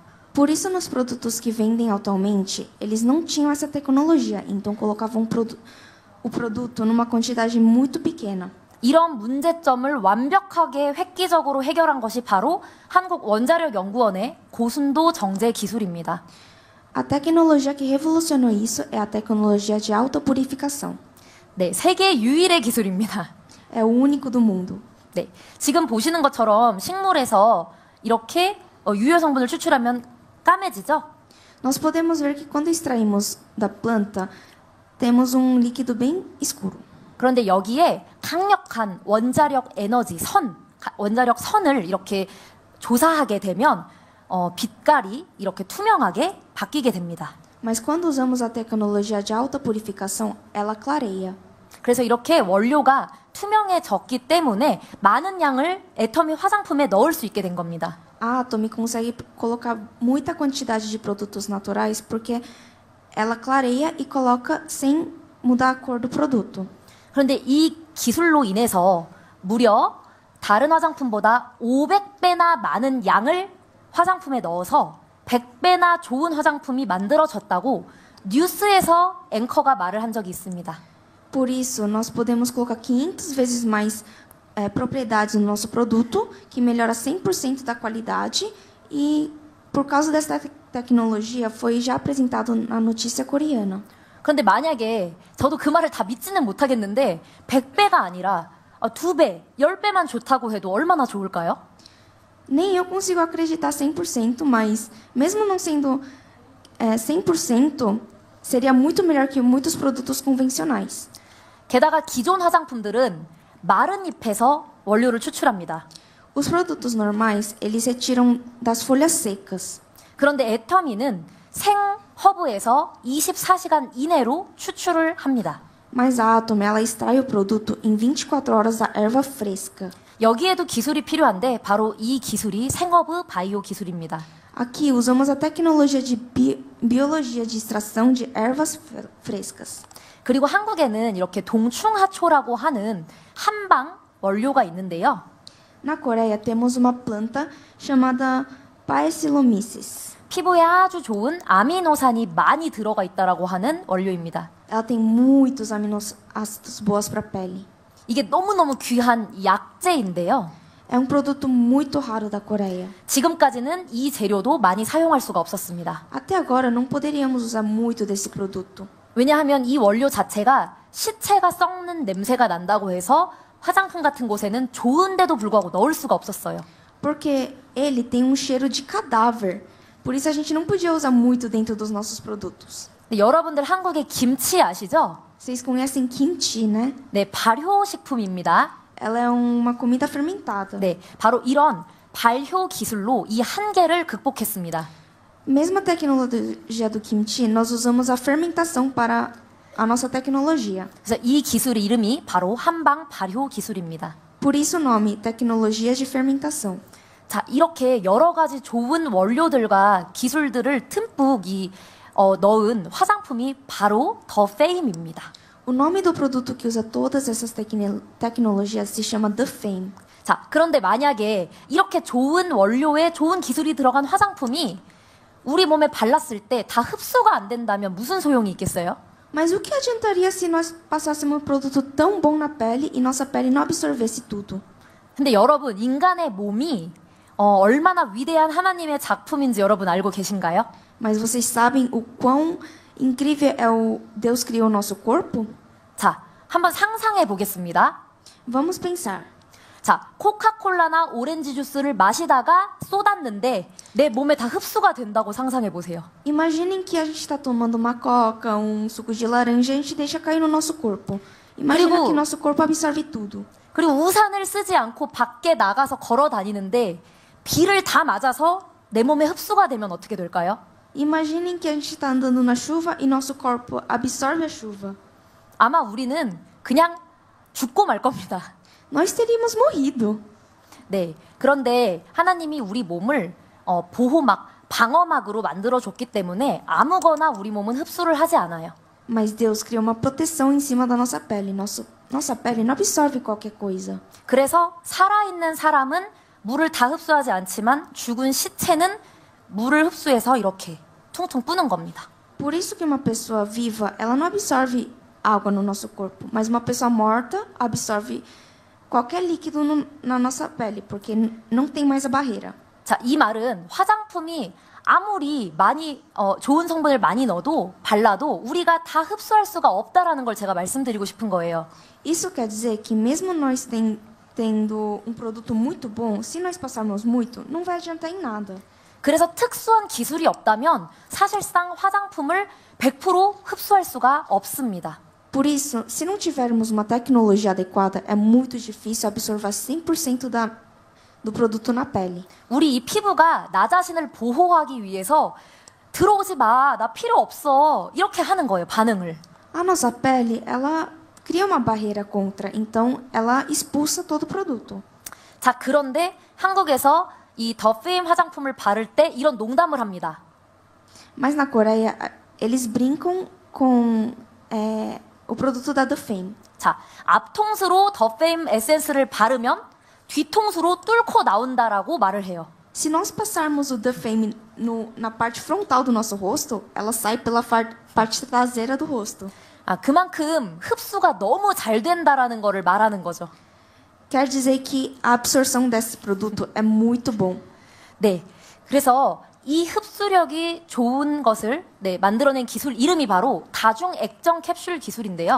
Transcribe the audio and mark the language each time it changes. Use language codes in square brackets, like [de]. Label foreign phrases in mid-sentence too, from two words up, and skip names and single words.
[pt] Por isso, nos produtos que vendem atualmente, eles não tinham essa tecnologia, então colocavam o produto numa quantidade muito pequena. [ko] 이런 문제점을 완벽하게 획기적으로 해결한 것이 바로 한국원자력연구원의 고순도 정제 기술입니다. [pt] A tecnologia que revolucionou isso é a tecnologia de alta purificação. [ko] 네, 세계 유일의 기술입니다. [pt] É o único do mundo. [ko] 네, 지금 보시는 것처럼 식물에서 이렇게 유효 성분을 추출하면 까매지죠? [pt] Nós podemos ver que quando extraímos da planta, temos um líquido bem escuro. [ko] 그런데 여기에 강력한 원자력 에너지, 원자력 선을 이렇게 조사하게 되면 빛깔이 이렇게 투명하게 바뀌게 됩니다. [pt] Mas quando usamos a tecnologia de alta purificação, ela clareia. [ko] 그래서 이렇게 원료가 투명해졌기 때문에 많은 양을 애터미 화장품에 넣을 수 있게 된 겁니다. [pt] A Atomy consegue colocar muita quantidade de produtos naturais porque ela clareia e coloca sem mudar a cor do produto. [ko] 그런데 이 기술로 인해서 무려 다른 화장품보다 500배나 많은 양을 화장품에 넣어서 100배나 좋은 화장품이 만들어졌다고 뉴스에서 앵커가 말을 한 적이 있습니다. [pt] Por isso, nós podemos colocar 500 vezes mais propriedades no nosso produto, que melhora 100% da qualidade, e por causa dessa tecnologia foi já apresentado na notícia coreana. [ko] 그런데 만약에 저도 그 말을 다 믿지는 못하겠는데 100배가 아니라 2배, 10배만 좋다고 해도 얼마나 좋을까요? [pt] Nem eu consigo acreditar 100%, mas mesmo não sendo 100%, seria muito melhor que muitos produtos convencionais. [ko] 게다가 기존 화장품들은 마른 잎에서 원료를 추출합니다. [pt] Os produtos normais, eles retiram das folhas secas. [ko] 그런데 애터미는 생허브에서 24시간 이내로 추출을 합니다. [pt] Mas a Atom, ela extrai o produto em 24 horas da erva fresca. [ko] 여기에도 기술이 필요한데 바로 이 기술이 생허브 바이오 기술입니다. [pt] Aqui usamos a tecnologia de biologia de extração de ervas frescas. [ko] 그리고 한국에는 이렇게 동충하초라고 하는 한방 원료가 있는데요. [pt] Na Coreia temos uma planta chamada Paecilomyces. [ko] 피부에 아주 좋은 아미노산이 많이 들어가 있다라고 하는 원료입니다. [pt] Ela tem muitos aminoácidos boas para a pele. [ko] 이게 너무너무 귀한 약재인데요. [pt] É um produto muito raro da Coreia. [ko] 지금까지는 이 재료도 많이 사용할 수가 없었습니다. [pt] Até agora não poderíamos usar muito desse produto. [ko] 왜냐하면 이 원료 자체가 시체가 썩는 냄새가 난다고 해서 화장품 같은 곳에는 좋은데도 불구하고 넣을 수가 없었어요. [pt] Porque ele tem um cheiro de cadáver. Por isso a gente não podia usar muito dentro dos nossos produtos. [ko] 근데 여러분들 한국의 김치 아시죠? [pt] Vocês conhecem kimchi, né? [ko] 네, 발효식품입니다. [pt] Ela é uma comida fermentada. [ko] 네, 바로 이런 발효 기술로 이 한계를 극복했습니다. [pt] Mesma tecnologia do kimchi, nós usamos a fermentação para a nossa tecnologia. [ko] 그래서 이 기술의 이름이 바로 한방 발효 기술입니다. [pt] Por isso o nome, tecnologia de fermentação. [ko] 자, 이렇게 여러 가지 좋은 원료들과 기술들을 듬뿍 넣은 화장품이 바로 더 페임입니다. [pt] O nome do produto que usa todas essas tecnologias se chama The Fame. [ko] 자, 그런데 만약에 이렇게 좋은 원료에 좋은 기술이 들어간 화장품이 우리 몸에 발랐을 때 다 흡수가 안 된다면 무슨 소용이 있겠어요? [pt] Mas o que adiantaria se nós passássemos um produto tão bom na pele e nossa pele não absorvesse tudo? [ko] 근데 여러분, 인간의 몸이 얼마나 위대한 하나님의 작품인지 여러분 알고 계신가요? [pt] Mas vocês sabem o quão incrível é o Deus criou o nosso corpo? [ko] 자, 한번 상상해 보겠습니다. [pt] Vamos pensar. [ko] 자, 코카콜라나 오렌지 주스를 마시다가 쏟았는데 내 몸에 다 흡수가 된다고 상상해 보세요. [pt] Imaginem que a gente está tomando uma coca, suco de laranja e a gente deixa cair no nosso corpo. Imagina [ko] 그리고- [pt] que nosso corpo absorve tudo. [ko] 그리고 우산을 쓰지 않고 밖에 나가서 걸어 다니는데 비를 다 맞아서 내 몸에 흡수가 되면 어떻게 될까요? [pt] Imaginem que a gente está andando na chuva e nosso corpo absorve a chuva. [ko] 아마 우리는 그냥 죽고 말 겁니다. [pt] Nós teríamos morrido. [ko] 네. 그런데 하나님이 우리 몸을 보호막, 방어막으로 만들어줬기 때문에 아무거나 우리 몸은 흡수를 하지 않아요. [pt] Mas Deus criou uma proteção em cima da nossa pele. Nossa pele não absorve qualquer coisa. [ko] 그래서 살아있는 사람은 물을 다 흡수하지 않지만 죽은 시체는 물을 흡수해서 이렇게 퉁퉁 뿌는 겁니다. [pt] Por isso que uma pessoa viva, ela não absorve água no nosso corpo, mas uma pessoa morta absorve qualquer líquido na nossa pele, porque não tem mais a barreira. [ko] 자, 이 말은 화장품이 아무리 많이 좋은 성분을 많이 넣어도 발라도 우리가 다 흡수할 수가 없다라는 걸 제가 말씀드리고 싶은 거예요. [pt] Isso quer dizer que mesmo nós tendo um produto muito bom, se nós passarmos muito, não vai adiantar em nada. [ko] 그래서 특수한 기술이 없다면 사실상 화장품을 100% 흡수할 수가 없습니다. [pt] Por isso, se não tivermos uma tecnologia adequada, é muito difícil absorver 100% do produto na pele. [ko] 우리 이 피부가 나 자신을 보호하기 위해서 들어오지 마, 나 필요 없어. 이렇게 하는 거예요, 반응을. [pt] A nossa pele, ela cria uma barreira contra, então ela expulsa todo o produto. [ko] 자, 그런데 한국에서 이 더 페임 화장품을 바를 때 이런 농담을 합니다. [pt] Mas na Coreia, eles brincam com o produto da Dufame. [ko] 자, 앞통수로 더 페임 에센스를 바르면 뒤통수로 뚫고 나온다라고 말을 해요. [pt] Se nós passarmos o Dufame na parte frontal do nosso rosto, ela sai pela parte traseira do rosto. [ko] 아, 그만큼 흡수가 너무 잘 된다라는 거를 말하는 거죠. [pt] Quer dizer que a absorção desse produto é muito bom. [ko] 네, 그래서 이 흡수력이 좋은 것을 만들어낸 기술 이름이 바로 다중액정 캡슐 기술인데요.